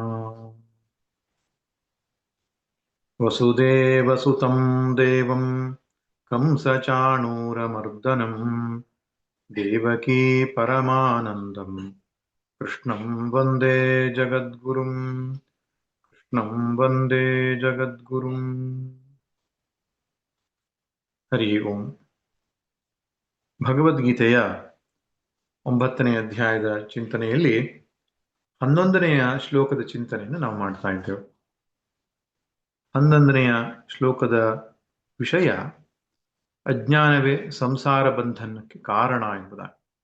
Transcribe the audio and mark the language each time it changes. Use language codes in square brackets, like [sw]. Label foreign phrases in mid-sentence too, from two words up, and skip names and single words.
[sa] वसुदेवसुतं देवं कंसचाणूरमर्दनं देवकी परमानन्दं कृष्णं वन्दे जगद्गुरुं। कृष्णं वन्दे जगद्गुरुं। हरि ओं. [kn] ಭಗವದ್ಗೀತೆಯ 9ನೇ ಅಧ್ಯಾಯದ ಚಿಂತನೆಯಲ್ಲಿ 11ನೆಯ ಶ್ಲೋಕದ ಚಿಂತನೆಯನ್ನು ನಾವು ಮಾಡ್ತಾ ಇದ್ದೇವೆ. 11ನೆಯ ಶ್ಲೋಕದ ವಿಷಯ ಅಜ್ಞಾನವೇ ಸಂಸಾರ ಬಂಧನಕ್ಕೆ ಕಾರಣ ಎಂಬುದಾಗಿ.